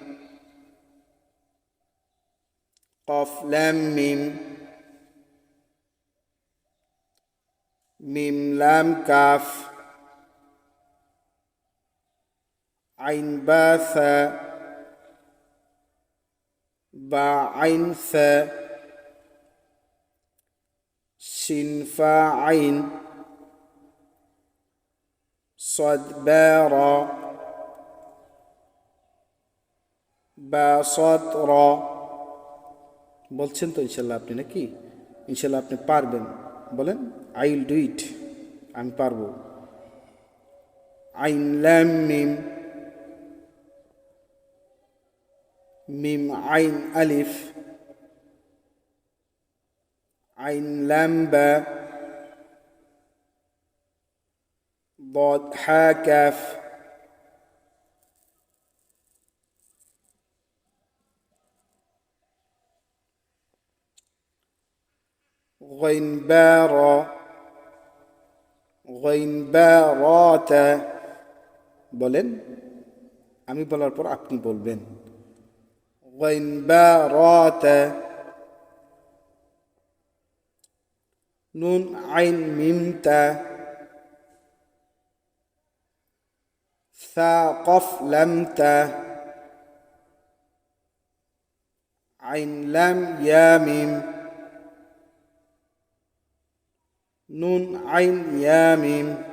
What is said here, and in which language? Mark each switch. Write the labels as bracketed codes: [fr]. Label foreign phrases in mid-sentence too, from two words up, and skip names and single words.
[ar] قاف لام ميم, ميم لام كاف, عين با ثا, با عين ثا, شين فا عين, صاد با را, বা صاد را। [bn] বলছেন তো ইনশাল্লাহ আপনি, নাকি? ইনশাল্লাহ আপনি পারবেন, বলেন। [en] I will do it, [bn] আমি পারবো। [ar] عين لام ميم، ميم عين ألف, عين لام با, ضاد حا كاف, غين با را, غين با را تا বলেন। [bn] আমি বলার পর আপনি বলবেন। [ar] غين با را تا, نون عين ميم تا, ثا قف لم تا, عين لام يا ميم, نون عين يا ميم,